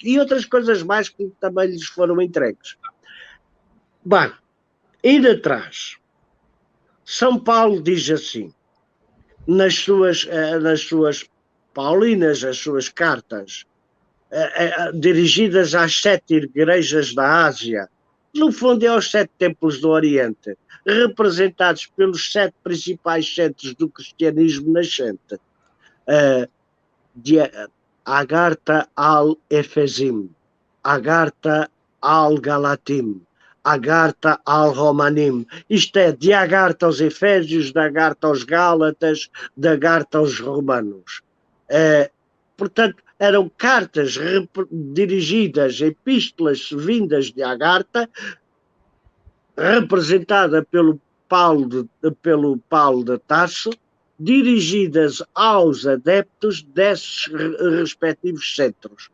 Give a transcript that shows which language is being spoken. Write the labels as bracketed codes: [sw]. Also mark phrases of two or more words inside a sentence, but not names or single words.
[pt] E outras coisas mais que também lhes foram entregues. Bem, indo atrás, São Paulo diz assim, nas suas paulinas, as suas cartas, dirigidas às 7 igrejas da Ásia, no fundo é aos 7 templos do Oriente, representados pelos 7 principais centros do cristianismo nascente. Agartha al-Efesim, Agartha al-Galatim, Agartha al-Romanim. Isto é, de Agartha aos Efésios, de Agartha aos Gálatas, de Agartha aos Romanos. Portanto, eram cartas dirigidas, epístolas vindas de Agartha, representada pelo Paulo de Tarso, dirigidas aos adeptos desses respectivos centros.